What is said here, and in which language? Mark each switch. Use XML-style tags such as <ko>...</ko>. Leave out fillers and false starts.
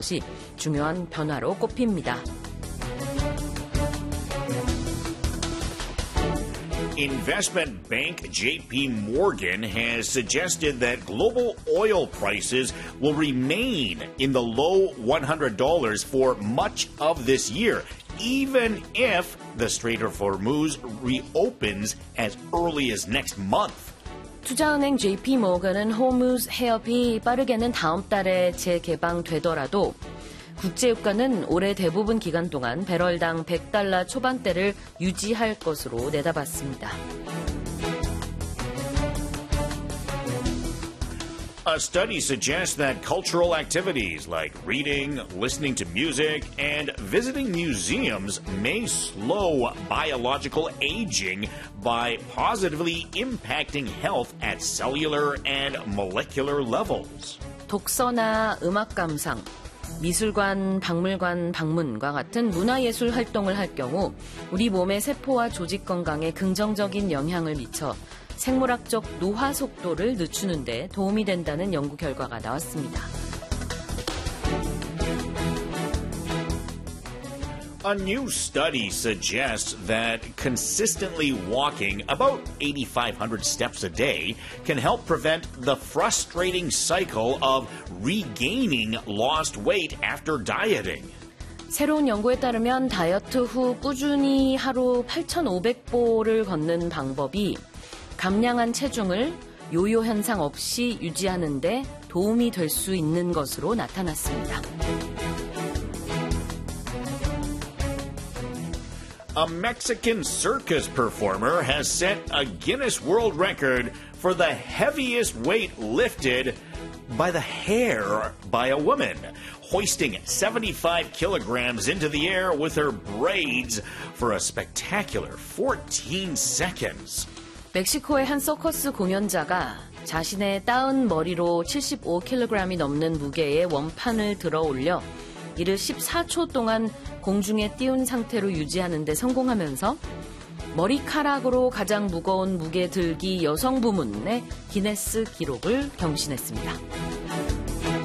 <ko>것이 중요한 변화로 꼽힙니다.</ko> <en>인베스트먼트 뱅크 JP Morgan has suggested that global oil prices will remain in the low $100 for much of this year, even if the Strait of Hormuz reopens as early as next month.</en> <ko>투자은행 JP Morgan은 호무즈 해협이 빠르게는 다음 달에 재개방되더라도 국제유가는 올해 대부분 기간 동안 배럴당 $100 초반대를 유지할 것으로 내다봤습니다.</ko> <en>A study suggests that cultural activities like reading, listening to music, and visiting museums may slow biological aging by positively impacting health at cellular and molecular levels.</en> <ko>독서나 음악 감상, 미술관, 박물관 방문과 같은 문화예술 활동을 할 경우 우리 몸의 세포와 조직 건강에 긍정적인 영향을 미쳐 생물학적 노화 속도를 늦추는 데 도움이 된다는 연구 결과가 나왔습니다.</ko> <en>A new study suggests that consistently walking about 8,500 steps a day can help prevent the frustrating cycle of regaining lost weight after dieting.</en> <ko>새로운 연구에 따르면 다이어트 후 꾸준히 하루 8,500보를 걷는 방법이 감량한 체중을 요요 현상 없이 유지하는 데 도움이 될 수 있는 것으로 나타났습니다.</ko> <en>A Mexican circus performer has set a Guinness World Record for the heaviest weight lifted by the hair by a woman, hoisting 75 kilograms into the air with her braids for a spectacular 14 seconds.</en> <ko>멕시코의 한 서커스 공연자가 자신의 따은 머리로 75kg이 넘는 무게의 원판을 들어 올려 이를 14초 동안 공중에 띄운 상태로 유지하는 데 성공하면서 머리카락으로 가장 무거운 무게 들기 여성 부문의 기네스 기록을 경신했습니다.</ko>